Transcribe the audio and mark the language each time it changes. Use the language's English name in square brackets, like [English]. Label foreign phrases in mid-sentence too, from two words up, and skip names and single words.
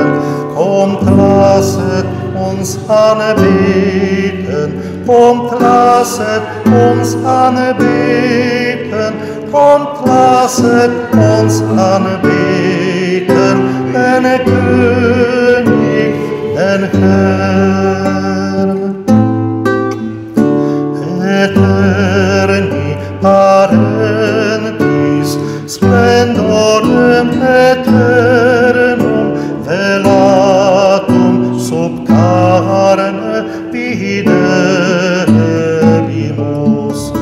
[German] Kommt, lasset uns anbeten, kommt, lasset uns anbeten, kommt, lasset uns anbeten, den König, den Herrn. [Latin] Eterni parentis, splendorem eternum, velatum sub carne videbimus.